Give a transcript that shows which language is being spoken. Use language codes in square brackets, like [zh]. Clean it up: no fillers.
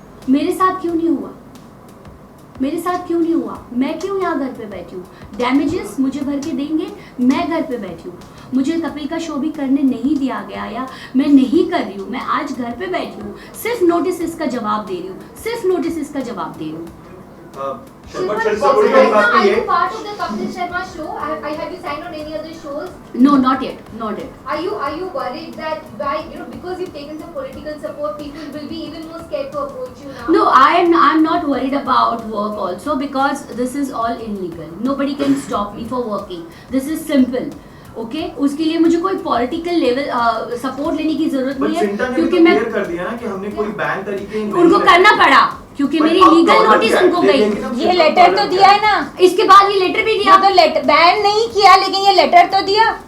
[hi] मेरे साथ क्यों नहीं हुआ? मेरे साथ क्यों नहीं हुआ? मैं क्यों यहाँ घर पे बैठी हूँ? डैमेजेस मुझे भर के देंगे, मैं घर पे बैठी हूँ, मुझे कपिल का शो भी करने नहीं दिया गया या मैं नहीं कर रही हूँ, मैं आज घर पे बैठी हूँ, सिर्फ नोटिस का जवाब दे रही हूँ, सिर्फ नोटिस का जवाब दे रही हूँ। [en] Shilpa, are you part of the Kapil Sharma show? Have you signed on any other shows? No, not yet, not yet. Are you worried that because you've taken some political support, people will be even more scared to approach you now? No, I'm not worried about work also because this is all illegal. Nobody can stop me for working. This is simple. [hi] Okay, उसके लिए मुझे कोई political level support लेने की जरूरत नहीं है, क्योंकि मैं क्लियर कर दिया ना कि हमने कोई बैन तरीके उनको करना पड़ा, क्योंकि [en] But [hi] मेरी अब लीगल [en] problem [hi] नोटिस क्या है? उनको गई। लेकिन अब ये लेटर तो दिया है ना, इसके बाद ये लेटर भी दिया। ये तो लेटर बैन नहीं किया, लेकिन ये लेटर तो दिया।